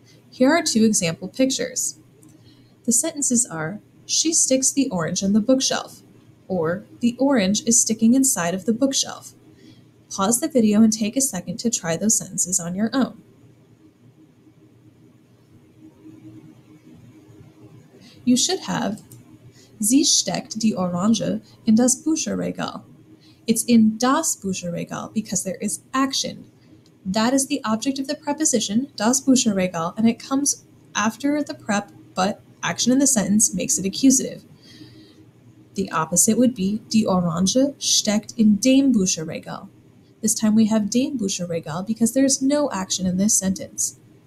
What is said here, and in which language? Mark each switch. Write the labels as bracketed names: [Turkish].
[English] Here are two example pictures. The sentences are, she sticks the orange on the bookshelf, or the orange is sticking inside of the bookshelf. Pause the video and take a second to try those sentences on your own. You should have, [German] sie steckt die Orange in das Bücherregal. [English] It's in das Bücherregal because there is action. That is the object of the preposition, das Bücherregal, and it comes after the prep, but action in the sentence makes it accusative. The opposite would be, [German] die Orange steckt in dem Bücherregal. [English] This time we have dem Bücherregal because there is no action in this sentence.